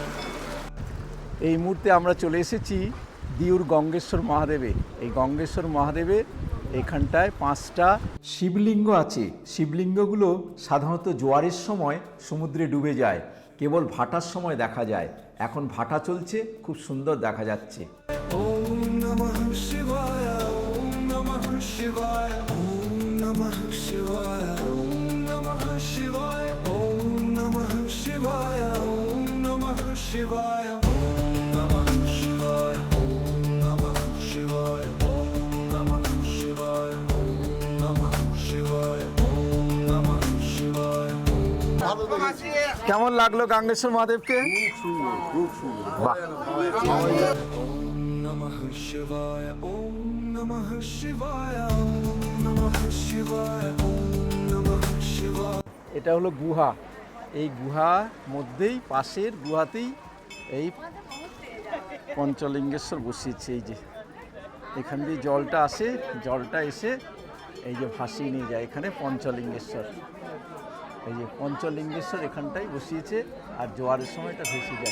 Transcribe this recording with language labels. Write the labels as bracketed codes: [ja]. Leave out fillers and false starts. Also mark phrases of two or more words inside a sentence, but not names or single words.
[bn] এই মুহূর্তে আমরা চলে এসেছি দিউর গঙ্গেশ্বর মহাদেবে। এই গঙ্গেশ্বর মহাদেবে এখানটায় 5টা শিবলিঙ্গ আছে। শিবলিঙ্গগুলো সাধারণত জোয়ারের সময় সমুদ্রে ডুবে যায়, কেবল ভাটার সময় দেখা যায়। এখন ভাটা চলছে, খুব সুন্দর দেখা যাচ্ছে। [sa] ॐ नमः शिवाय ॐ नमः शिवाय ॐ नमः शिवाय ॐ नमः शिवाय ॐ नमः शिवाय ॐ नमः शिवाय ॐ नमः शिवाय ॐ नमः शिवाय ॐ नमः शिवाय ॐ नमः शिवाय ॐ नमः शिवाय. [bn] কেমন লাগলো গঙ্গেশ্বর মহাদেবকে? বাহ, [sa] नमः शिवाय ॐ नमः शिवाय ॐ नमः शिवाय ॐ नमः शिवाय। [bn] এটা হলো গুহা। এই গুহা মধ্যেই পাশের গুহাতেই এই পঞ্চলিঙ্গেশ্বর বসিয়েছে। এই যে এখান দিয়ে জলটা আসে, জলটা এসে এই যে ভাসিয়ে নিয়ে যায় এখানে পঞ্চলিঙ্গেশ্বর। এই যে পঞ্চলিঙ্গেশ্বর এখানটাই বসিয়েছে, আর জোয়ারের সময় এটা ভেসে যায়।